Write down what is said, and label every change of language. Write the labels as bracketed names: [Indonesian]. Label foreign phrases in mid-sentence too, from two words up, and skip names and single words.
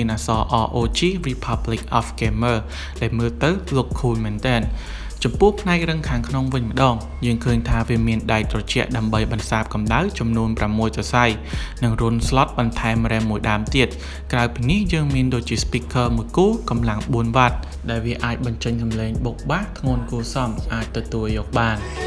[Khmer] អក្សរ ROG Republic of Gamer ដែលមើលទៅ [English] look cool [Khmer] មែនតើចំពោះផ្នែករឹងខាងក្នុងវិញម្ដងយើងឃើញថាវាមានដែកត្រជាក់ដើម្បីបន្សាបកម្ដៅចំនួន6សរសៃនិងរុន slot បន្ថែម RAM មួយដើមទៀតក្រៅពីនេះយើងមានដូចជា speaker មួយគូកម្លាំង 4W ដែលវាអាចបញ្ចេញសំឡេងបុកបាសធ្ងន់គួរសមអាចទទួលយកបាន